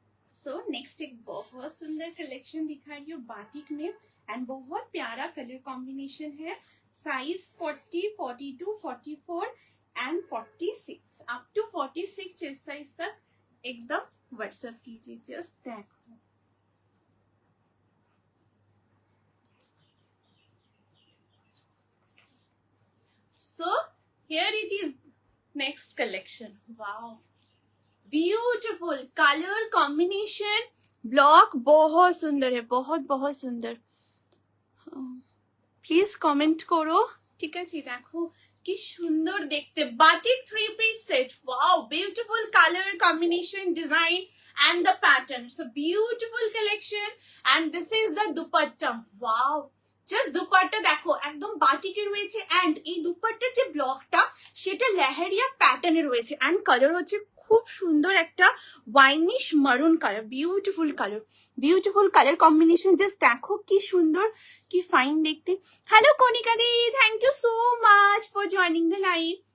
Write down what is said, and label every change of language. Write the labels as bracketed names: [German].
[Hindi] So next एक बहुत सुंदर कलेक्शन दिखा रही हूँ बाटिक में, एंड बहुत प्यारा कलर कॉम्बिनेशन है। Size 40, 42, 44 and 46, up to 46 chest size तक एकदम व्हाट्सएप कीजिए। [English] Just देखो, so here it is, next collection. [Hindi] Wow, beautiful colour combination, block बहुत सुंदर है, बहुत बहुत सुंदर। प्लीज कमेंट करो। [Bangla] ঠিক আছে, দেখো কি সুন্দর দেখতে, batik 3-piece set. [English] Wow, beautiful color combination, design and the pattern. It's a beautiful collection and this is the dupatta. [Bangla] Wow, just dupatta দেখো একদম বাটিকে রয়েছে এন্ড এই দুপাট্টার যে ব্লকটা সেটা লেহেরিয়া প্যাটার্নে রয়েছে এন্ড কালার হচ্ছে খুব সুন্দর একটা ওয়াইনিশ মারুন colour, beautiful colour combination. Just দেখো কি সুন্দর, কি ফাইন দেখতে। Hello Kanika the, [English] Thank you so much for joining the live.